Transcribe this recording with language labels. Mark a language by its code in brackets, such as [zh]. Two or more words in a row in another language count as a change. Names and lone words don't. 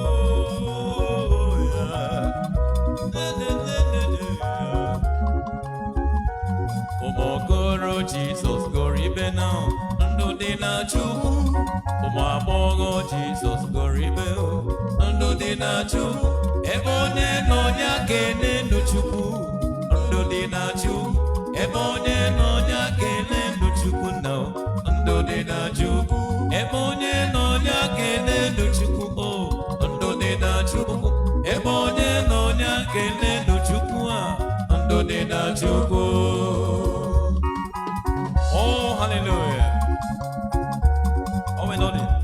[ig] Oh, yeah. Le, le, le, le, le, yeah. Ụmụ okoro Jizọs gụrụ ibe na ndụ dị na Chukwu. Ụmụ agbọghọ Jizọs gụrụ ibe o, ndụ dị na Chukwu. Ebe onye nọ ya kene ndụ Chukwu. Ndụ dị na Chukwu. Ebe onye nọ ya kene ndụ Chukwu na o, ndụ dị na Chukwu. Ebe onye nọ ya kene ndụ Chukwu o, ndụ dị na Chukwu. Ebe onye nọ ya kene ndụ Chukwu a, ndụ dị na Chukwu. [en] Oh, hallelujah. Oh, my Lord.